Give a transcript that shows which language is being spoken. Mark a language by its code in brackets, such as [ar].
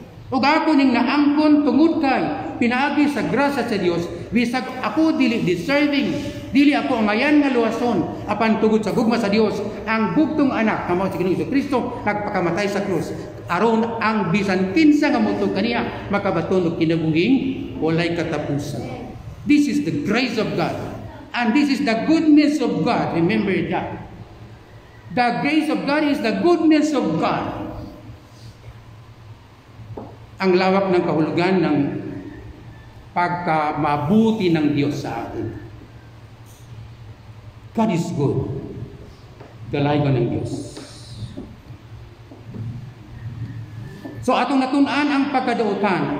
[ceb] Ug ako ning naangkon tungod kay pinaagi sa grasya sa Dios, bisag ako dili deserving, dili ako angayan nga luwason, apan tungod sa gugma sa Dios, ang bugtong anak nga mao si Ginoong Jesucristo nagpakamatay sa krus aron ang bisan kinsa nga motud kaniya makabaton og kinabuhing walay katapusan. [en] This is the grace of God, and this is the goodness of God. Remember that. The grace of God is the goodness of God. [tl] Ang lawak ng kahulugan ng pagkamabuti ng Diyos sa atin. [en] God is good. [tl] Dalayan ng Diyos. [ceb] So atong natunan ang pagkadautan.